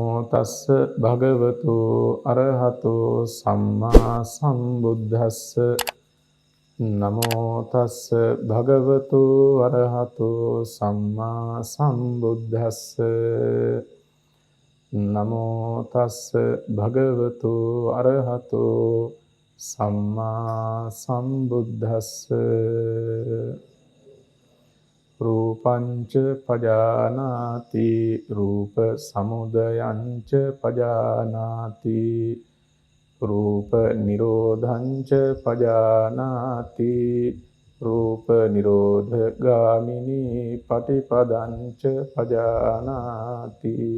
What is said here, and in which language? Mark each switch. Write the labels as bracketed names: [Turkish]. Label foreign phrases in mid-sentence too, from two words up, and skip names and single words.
[Pali] තස්ස භගවතු අරහතෝ සම්මා සම්බුද්දස්ස නමෝ තස්ස භගවතු අරහතෝ සම්මා සම්බුද්දස්ස නමෝ තස්ස භගවතු අරහතෝ සම්මා සම්බුද්දස්ස රූපංච පජානාති රූප සමුදයංච පජානාති රූප නිරෝධංච පජානාති රූප නිරෝධ ගාමිනී පටිපදංච පජානාති